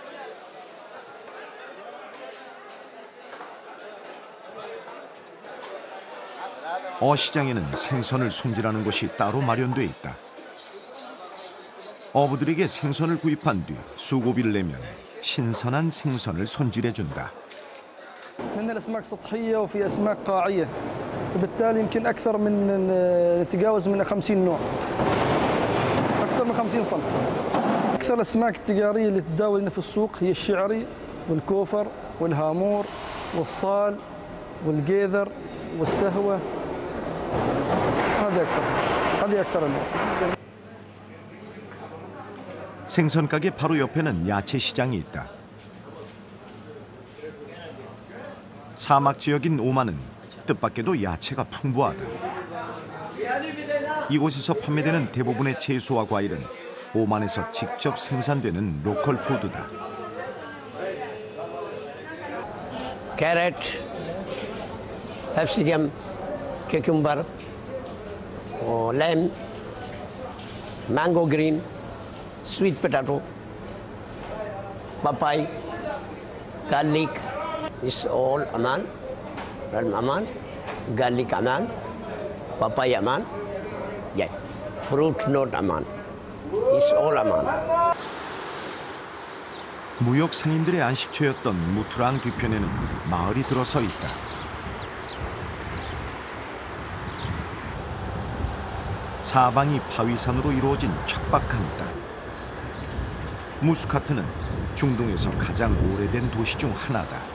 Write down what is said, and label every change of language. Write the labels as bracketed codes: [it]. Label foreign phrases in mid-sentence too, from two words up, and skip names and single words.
[ko] 어시장에는 생선을 손질하는 곳이 따로 마련돼 있다. 어부들에게 생선을 구입한 뒤 수고비를 내면 신선한 생선을 손질해준다. [ar] من الأسماك سطحية وفي أسماك قاعية وبالتالي يمكن أكثر من نتجاوز من 50 نوع أكثر من 50 صنف. أكثر الأسماك التجارية اللي تتداول هنا في السوق هي الشعري والكوفر والهامور والصال والجيذر والسهوة. هذه أكثر النوع. [ko] 생선 가게 바로 옆에는 야채 시장이 있다. 사막 지역인 오만은 뜻밖에도 야채가 풍부하다. 이곳에서 판매되는 대부분의 채소와 과일은 오만에서 직접 생산되는 로컬 푸드다. [en] Carrot, capsicum, cucumber, lamb, mango green, sweet potato, papaya, garlic. It's all aman, ram aman, garlic aman, papaya aman, yeah, fruit not aman. It's all aman. [ko] 무역 상인들의 안식처였던 무투랑 뒤편에는 마을이 들어서 있다. 사방이 파위산으로 이루어진 척박한 땅. 무스카트는 중동에서 가장 오래된 도시 중 하나다.